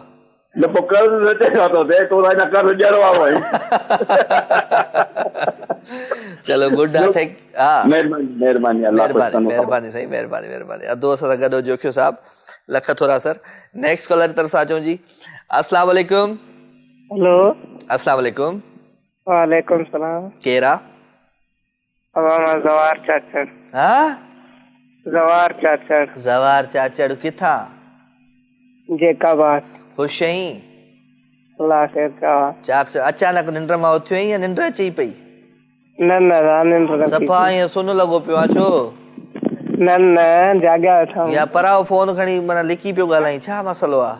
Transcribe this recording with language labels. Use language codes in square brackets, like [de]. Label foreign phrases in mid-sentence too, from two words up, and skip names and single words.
[sd] न पोइ कर्ज़ न चढ़ियो थो थिए, तो हिन कर्ज़ ॾियणो आहे। चलो गुड। थैंक हा, महिरबानी महिरबानी साईं, महिरबानी महिरबानी। अधो असां सां गॾु जोखियो साहब, लख थोरा सर। [en] next caller [sd] तरफ़ सां अचूं जी। [ar] السلام عليكم. [sd] हेलो। [ar] السلام عليكم. وعليكم السلام. [sd] केरा? जवार चाचड़। हाँ, जवार चाचड़। जवार चाचड़ किथां? जेकाबाद। खुश आहीं? अल्लाह ख़ैर कयो। चाक अचानक निंड मां उथियो आहीं या निंड अची पई? न निंड सफ़ा ईअं सुन लॻो पियो आहे, छो? न जाॻिया वेठा। या पराओ फोन खणी माना लिकी पियो ॻाल्हाई, छा मसलो आहे?